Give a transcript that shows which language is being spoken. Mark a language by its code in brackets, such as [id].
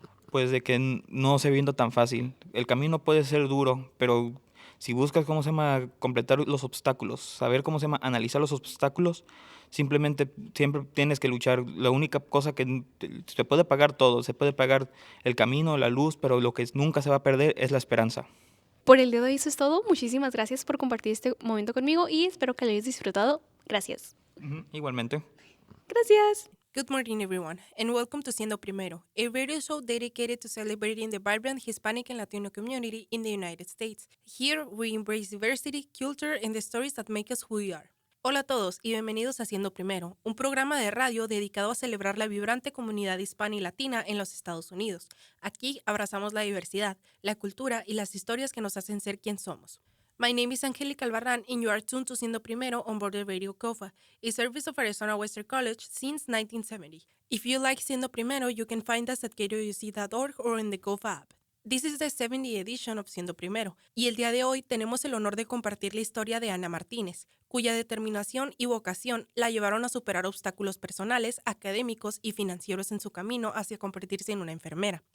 [es] Pues, de que no se viendo tan fácil. El camino puede ser duro, pero si buscas, ¿cómo se llama?, completar los obstáculos, saber, ¿cómo se llama?, analizar los obstáculos, simplemente siempre tienes que luchar. La única cosa que se puede pagar todo, se puede pagar el camino, la luz, pero lo que nunca se va a perder es la esperanza. Por el día de hoy eso es todo. Muchísimas gracias por compartir este momento conmigo y espero que lo hayas disfrutado. Gracias. Ujú, igualmente. Gracias. [en] Good morning, everyone, and welcome to Siendo Primero, a radio show dedicated to celebrating the vibrant Hispanic and Latino community in the United States. Here, we embrace diversity, culture, and the stories that make us who we are. [es] Hola a todos y bienvenidos a Siendo Primero, un programa de radio dedicado a celebrar la vibrante comunidad hispana y latina en los Estados Unidos. Aquí abrazamos la diversidad, la cultura y las historias que nos hacen ser quien somos. [en] My name is Angelica Albarrán, and you are tuned to Siendo Primero on board the Radio COFA, a service of Arizona Western College since 1970. If you like Siendo Primero, you can find us at kwc.org or in the COFA app. This is the 70th edition of [es] Siendo Primero, y el día de hoy tenemos el honor de compartir la historia de Ana Martínez, cuya determinación y vocación la llevaron a superar obstáculos personales, académicos y financieros en su camino hacia convertirse en una enfermera.